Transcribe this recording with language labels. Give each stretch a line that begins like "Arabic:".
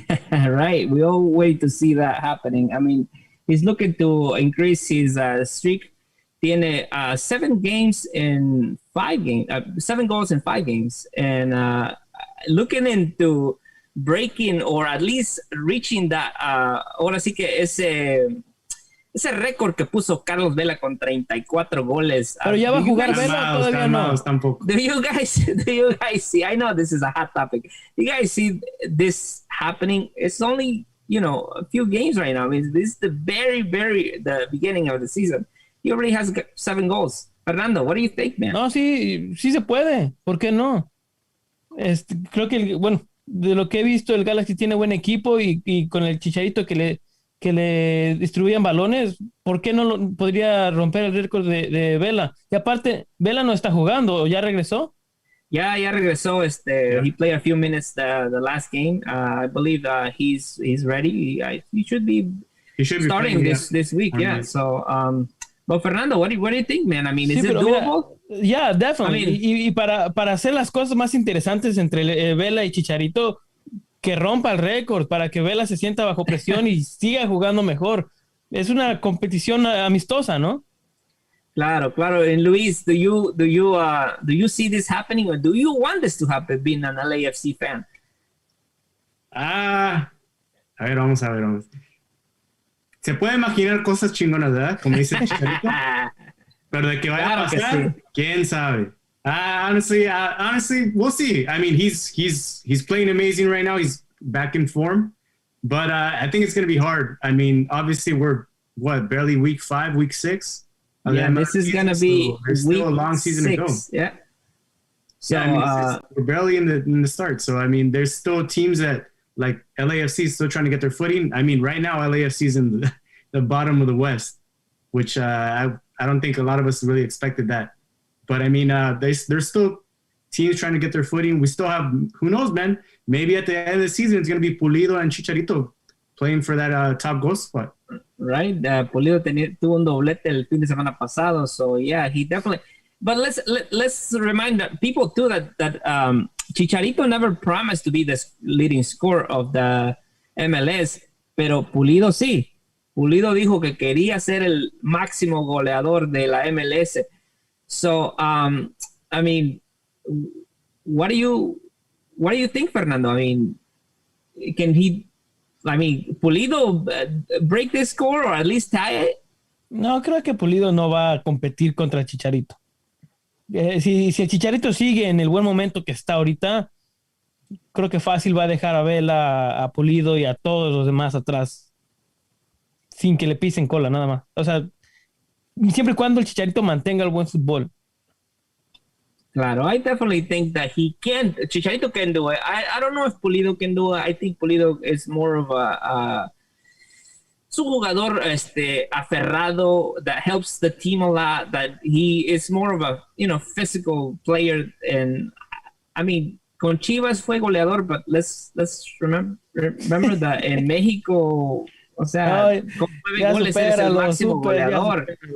English: Right, we all wait to see that happening. I mean, he's looking to increase his streak.
Spanish: Tiene
English: 7 games in 5 games, 7 goals in 5 games, and looking into breaking or at least reaching that.
Spanish: Ahora sí que ese récord que puso Carlos Vela con 34 goles. Pero ya va a jugar Vela, todavía no. Tampoco.
English: Do you guys see? I know this is a hot topic. Do you guys see this happening? It's only, a few games right now. I mean, this is the very, very the beginning of the season. He already has 7 goals. Fernando, what do you think, man?
Spanish: No, sí se puede. ¿Por qué no? Creo que, de lo que he visto, el Galaxy tiene buen equipo y con el Chicharito que le distribuían balones, ¿por qué no podría romper el récord de Vela? Y aparte, Vela no está jugando, ¿ya regresó? Ya regresó.
English: He played a few minutes the last game. I believe he's ready. He should be starting this week. Yeah. So, but Fernando, what do you think, man? I mean, is it doable? Yeah, definitely. I mean,
Spanish: y para hacer las cosas más interesantes entre Vela y Chicharito, que rompa el récord para que Vela se sienta bajo presión y siga jugando mejor. Es una competición amistosa, ¿no? Claro.
English: And Luis, do you see this happening, or do you want this to happen, being an LAFC fan?
Spanish: A ver, vamos a ver. Se puede imaginar cosas chingonas, ¿verdad? Como dice Chicharito. Pero de que vaya a pasar, sí. ¿Quién sabe?
English: Honestly, we'll see. I mean, he's playing amazing right now. He's back in form, but I think it's going to be hard. I mean, obviously we're barely week 5, week 6. Yeah, this is going to be there's still a long season 6, to go. Yeah. So I mean, we're barely in the start. So I mean, there's still teams that like LAFC is still trying to get their footing. I mean, right now LAFC is in the bottom of the West, which I don't think a lot of us really expected that. But I mean, there's still teams trying to get their footing. We still have, who knows, man? Maybe at the end of the season, it's going to be Pulido and Chicharito playing for that top goal spot.
Spanish: Right? Pulido tuvo un doblete el fin de semana pasado,
English: so yeah, he definitely. But let's remind people too that Chicharito never promised to be the leading scorer of the MLS,
Spanish: pero Pulido sí. Pulido dijo que quería ser el máximo goleador de la MLS.
English: So, I mean, what do you think, Fernando? I mean, can he? I mean, Pulido break this score or at least tie it?
Spanish: No, creo que Pulido no va a competir contra Chicharito. Si el Chicharito sigue en el buen momento que está ahorita, creo que fácil va a dejar a Vela, a Pulido y a todos los demás atrás sin que le pisen cola, nada más. O sea, siempre y cuando el Chicharito mantenga el buen fútbol.
English: Claro, I definitely think that Chicharito can do it. I don't know if Pulido can do it. I think Pulido is more of
Spanish: su jugador aferrado
English: that helps the team a lot, that he is more of a, physical player. And I mean,
Spanish: con Chivas fue goleador,
English: but let's remember that
Spanish: en México, o sea, con 9 goles es el máximo goleador.